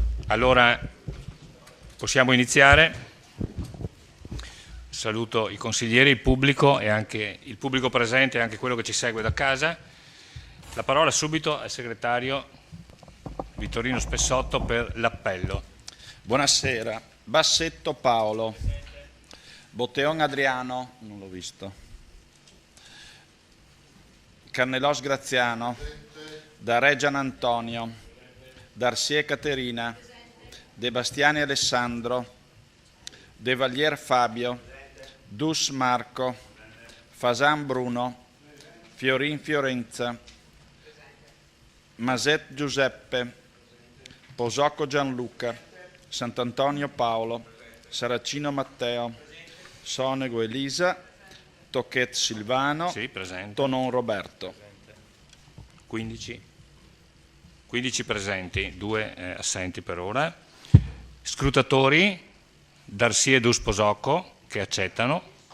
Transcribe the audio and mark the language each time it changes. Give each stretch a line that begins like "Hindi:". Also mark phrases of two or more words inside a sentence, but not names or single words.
Italian: Allora possiamo iniziare. Saluto i consiglieri, il pubblico e anche il pubblico presente e anche quello che ci segue da casa. La parola subito al segretario Vittorino Spessotto per l'appello. Buonasera. Bassetto Paolo. Botteon Adriano, non l'ho visto. Carnelos Graziano. Dareggian Antonio. Darsie Caterina. De Bastiani Alessandro. De Valier Fabio. Dus Marco. Fasan Bruno. Fiorin Fiorenza. Maset Giuseppe. Posocco Gianluca. Sant'Antonio Paolo. Saracino Matteo. Sonego Elisa. Tocchet Silvano. Sì, presente. Tonon Roberto. 15 presenti, 2 assenti per ora. Scrutatori, Darsie e Dus Posocco, che accettano.